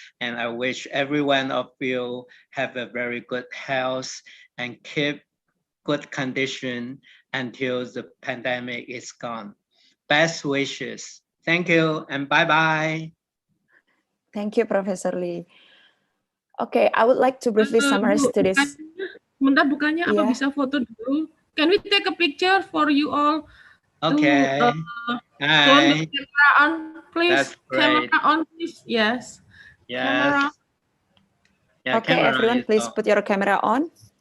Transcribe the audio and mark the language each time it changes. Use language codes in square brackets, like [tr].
[en] And I wish every one of you have a very good health and keep good condition until the pandemic is gone. Best wishes. Thank you and bye-bye. Thank you, Professor Lee. Okay, I would like to briefly summarize today's. [id] Sebentar bukannya apa bisa foto dulu? [en] Can we take a picture for you all? Okay. Turn the camera on, please. That's great. Camera on, please. Yes. Yes. Camera. Yeah, Okay, everyone, please put your camera on.